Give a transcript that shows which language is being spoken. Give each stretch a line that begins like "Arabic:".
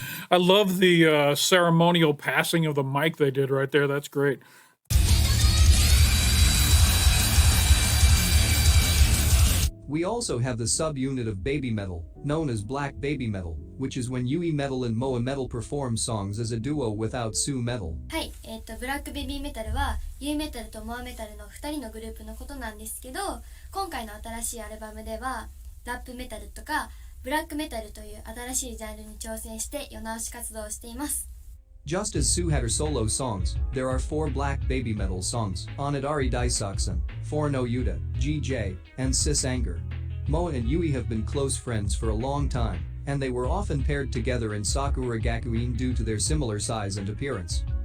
English: I love the ceremonial passing of the mic they did right there. That's great. We also have the subunit of BabyMetal, known as Black BabyMetal, which is when Yui Metal and Moa Metal perform songs as a duo without Sue Metal.
Japanese: はい、ブラックベビーメタルはユイメタルとモアメタルの2人のグループのことなんですけど、今回の新しいアルバムではラップメタルとかブラックメタルという新しいジャンルに挑戦して世直し活動をしています。
English: Just as Sue had her solo songs, there are 4 Black BabyMetal songs on it: Ari Daisaksen, Forno Yuta, GJ, and Sis Anger. Moa and Yui have been close friends for a long time, and they were often paired together in Sakura Gakuin due to their similar size and appearance.